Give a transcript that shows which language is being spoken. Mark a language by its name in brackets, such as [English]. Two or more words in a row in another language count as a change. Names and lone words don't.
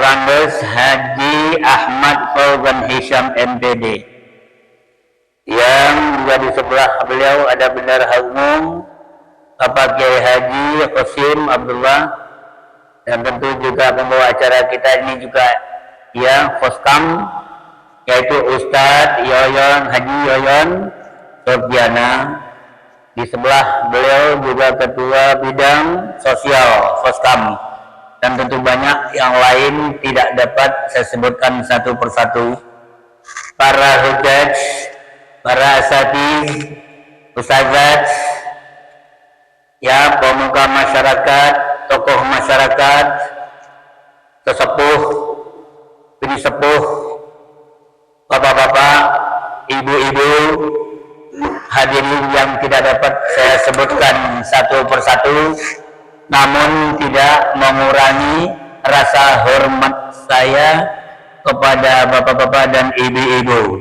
[Indonesian] Andes Haji Ahmad Fauzan Hisham MPD, yang juga di sebelah beliau ada bendahara umum Bapak Kiai Haji Qasim Abdullah, dan tentu juga pembawa acara kita ini juga ya Foskam, yaitu Ustadz Yoyon Haji Yoyon Sofiana. Di sebelah beliau juga Ketua Bidang Sosial Foskam, dan tentu banyak yang lain tidak dapat saya sebutkan satu persatu. Para hujaj, para asatidz, ustazat, ya, pemuka masyarakat, tokoh masyarakat, sesepuh, bini sepuh, bapak-bapak, ibu-ibu, hadirin yang tidak dapat saya sebutkan satu persatu, namun tidak mengurangi rasa hormat saya kepada bapak-bapak dan ibu-ibu.